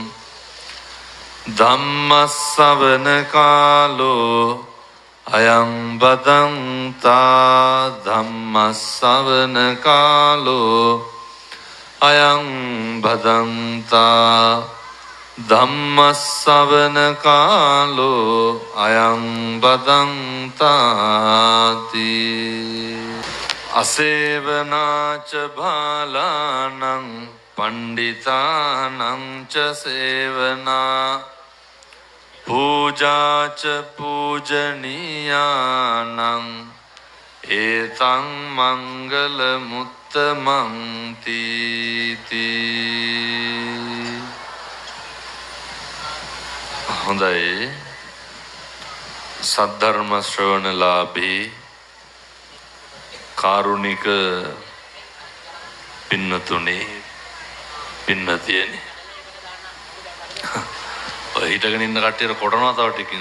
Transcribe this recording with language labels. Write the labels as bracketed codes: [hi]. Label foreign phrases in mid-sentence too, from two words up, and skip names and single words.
[pi] ධම්මස්සවන කාලෝ අයං බදන්තා ධම්මස්සවන කාලෝ අයං බදන්තා ධම්මස්සවන කාලෝ අයං බදන්තාති. අසේවනාච බාලානං පණ්ඩිතානං ච සේවනා පූජාච පූජනීයානං ඒතං මංගල මුත්තමං තීති. [si] හොඳයි. සද්ධර්ම ශ්‍රවණලාභී කාරුණික පින්නතුනේ පින්නතියනි, ඔය හිටගෙන ඉන්න කට්ටියට කොටනවා තව ටිකකින්.